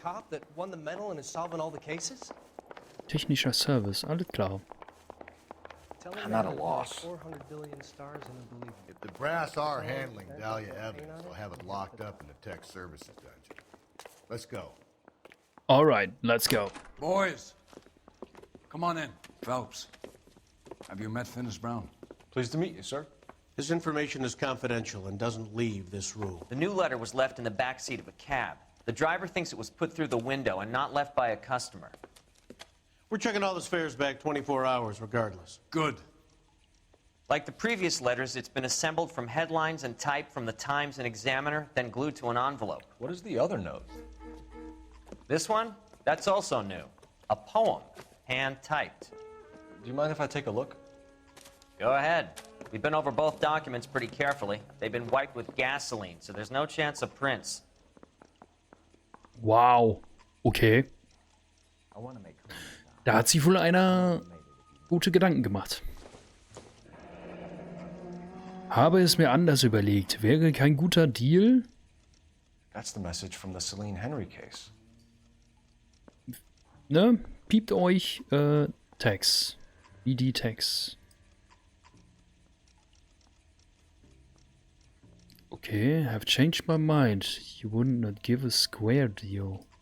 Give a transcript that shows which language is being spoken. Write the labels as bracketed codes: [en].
[en] The cop that won the medal and is solving all the cases? [de] Technischer Service, alles klar. [en] I'm at a loss. 400 billion stars in a belief. If the brass are handling Dahlia evidence, they'll have it locked up in the tech services dungeon. Let's go. All right, let's go. Boys, come on in. Phelps, have you met Finis Brown? Pleased to meet you, sir. This information is confidential and doesn't leave this room. The new letter was left in the back seat of a cab. The driver thinks it was put through the window and not left by a customer. We're checking all this fares back 24 hours regardless. Good. Like the previous letters, it's been assembled from headlines and typed from the Times and Examiner, then glued to an envelope. What is the other note? This one? That's also new. A poem, hand-typed. Do you mind if I take a look? Go ahead. We've been over both documents pretty carefully. They've been wiped with gasoline, so there's no chance of prints. Wow. Okay. [de] Da hat sich wohl einer gute Gedanken gemacht. Habe es mir anders überlegt. Wäre kein guter Deal. [en] That's the message from the Celine Henry case. [de] Ne? Piept euch Tags. ID-Tags. [en] Okay, have changed my mind. You would not give a square deal.